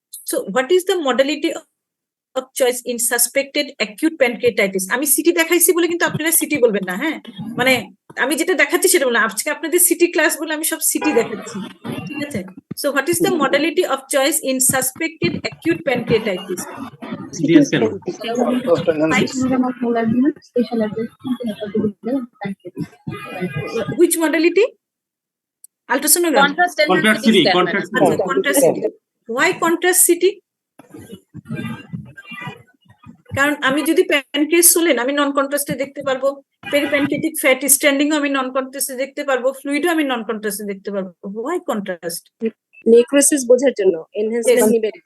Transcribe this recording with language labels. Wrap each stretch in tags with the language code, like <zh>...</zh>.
<en>So what is the modality of choice in suspected acute pancreatitis?</en> <bn>আমি city দেখাইছি বলে কিন্তু আপনারা সিটি বলবেন না, হ্যাঁ, মানে আমি যেটা দেখাচ্ছি সেটা বললাম, আজকে আপনাদের সিটি ক্লাস বলে আমি সব সিটি দেখাচ্ছি, ঠিক আছে?</bn> <en>So what is the modality of choice in suspected acute pancreatitis? CT scan. Which modality? Ultrasonogram. Contrast CT. Contrast CT. আচ্ছা, contrast CT. Why contrast CT?</en> <bn>কারণ আমি যদি প্যানক্রিয়াস সোলেন আমি নন কন্ট্রাস্টে দেখতে পারবো, পেরিপ্যানক্রিয়াটিক ফ্যাট স্ট্যান্ডিং আমি নন কন্ট্রাস্টে দেখতে পারবো, ফ্লুইডও আমি নন কন্ট্রাস্টে দেখতে পারবো।</bn> <en>Why contrast?</en> <bn>নেক্রোসিস বোঝার জন্য এনহ্যান্সমেন্ট নিবে।</bn>